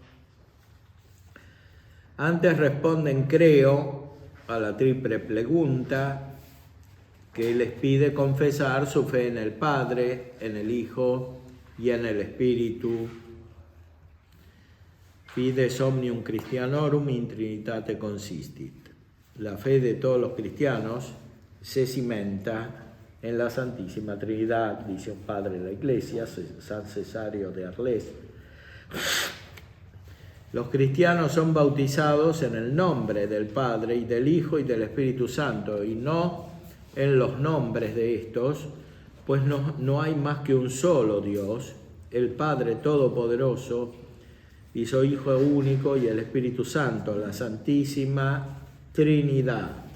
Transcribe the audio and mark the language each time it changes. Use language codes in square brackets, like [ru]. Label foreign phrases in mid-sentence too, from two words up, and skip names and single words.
[es] Antes responden creo a la triple pregunta que les pide confesar su fe en el Padre, en el Hijo y en el Espíritu. [la] Fides omnium Christianorum in Trinitate consistit. [es] La fe de todos los cristianos se cimenta en la Santísima Trinidad, dice un padre de la Iglesia, San Cesario de Arles. Los cristianos son bautizados en el nombre del Padre y del Hijo y del Espíritu Santo, y no en los nombres de estos, pues no hay más que un solo Dios, el Padre Todopoderoso, y su Hijo único y el Espíritu Santo, la Santísima Trinidad,